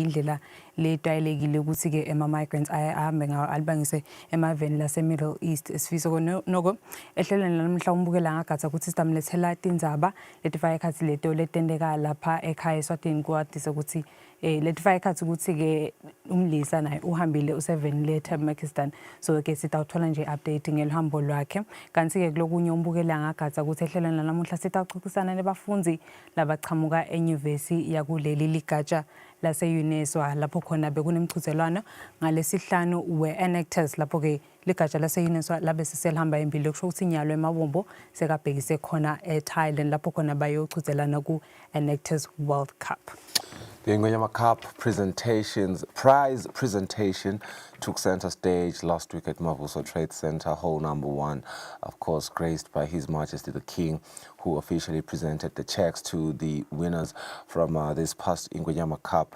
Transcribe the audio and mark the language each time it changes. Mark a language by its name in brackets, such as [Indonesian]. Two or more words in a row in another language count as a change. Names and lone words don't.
[Swati] indlela letayelekile ukuthi ke ema-migrants ahambe ngawo alibangise emaveni lase-Middle East esifisa noko ehlelweni namhla umbukela ngagatha ukuthi sitamlethela tindzaba letifaka ekhathi leto letendeka lapha ekhaya Eswatini kwadisa ukuthi letifaka ekhathi ukuthi ke umlisa naye uhambile u7 letter Pakistan so ke sitawuthola nje update ngelhambo lwakhe kanti ke kulokunye umbukela ngagatha ukuthi ehlelweni namuhla sitawuxoxisana nebafundi labachamuka enyuvesi yakuleli ligatsha lase-UNESWA lapho khona bekunemchuthelwano ngalesihlanu we-Enactus lapho ke ligatsha lase-UNESWA labe siselihamba embili kusho ukuthi inyalo emabombo sekabhekise khona eThailand lapho khona bayochuthelana ku-Enactus World Cup. [English] The Inguyama Cup prize presentation took center stage last week at Mavuso Trade Center, hall number 1, of course, graced by His Majesty the King, who officially presented the checks to the winners from this past Inguyama Cup.